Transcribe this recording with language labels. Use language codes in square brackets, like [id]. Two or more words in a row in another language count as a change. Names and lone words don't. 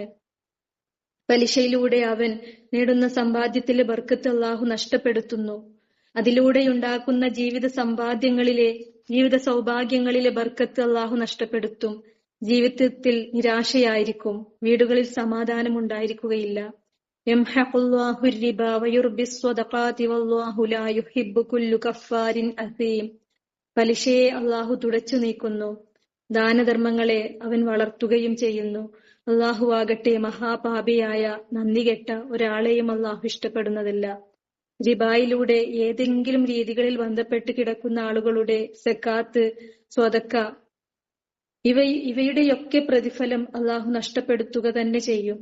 [ml] പലിശയിലൂടെ അവൻ നേടുന്ന സമ്പാദ്യത്തിലെ ബർക്കത്ത് അള്ളാഹു നഷ്ടപ്പെടുത്തുന്നു. അതിലൂടെയുണ്ടാക്കുന്ന ജീവിത സൗഭാഗ്യങ്ങളിലെ ബർക്കത്ത് അള്ളാഹു നഷ്ടപ്പെടുത്തും. ജീവിതത്തിൽ നിരാശയായിരിക്കും, വീടുകളിൽ സമാധാനം ഉണ്ടായിരിക്കുകയില്ല. [ar] യംഹഖുല്ലാഹു الرِّبَ وَيُرْبِي الصَّدَقَاتِ وَاللَّهُ لَا يُحِبُّ كُلَّ كَفَّارٍ أَثِيمٍ. [ml] പലിശയെ അള്ളാഹു തുടച്ചു നീക്കുന്നു, ദാനധർമ്മങ്ങളെ അവൻ വളർത്തുകയും ചെയ്യുന്നു. അള്ളാഹു ആകട്ടെ മഹാപാപിയായ നന്ദികെട്ട ഒരാളെയും അള്ളാഹു ഇഷ്ടപ്പെടുന്നതല്ല. റിബായിലൂടെ ഏതെങ്കിലും രീതികളിൽ ബന്ധപ്പെട്ട് കിടക്കുന്ന ആളുകളുടെ സക്കാത്ത്, സ്വതക്ക ഇവയുടെയൊക്കെ പ്രതിഫലം അള്ളാഹു നഷ്ടപ്പെടുത്തുക തന്നെ ചെയ്യും.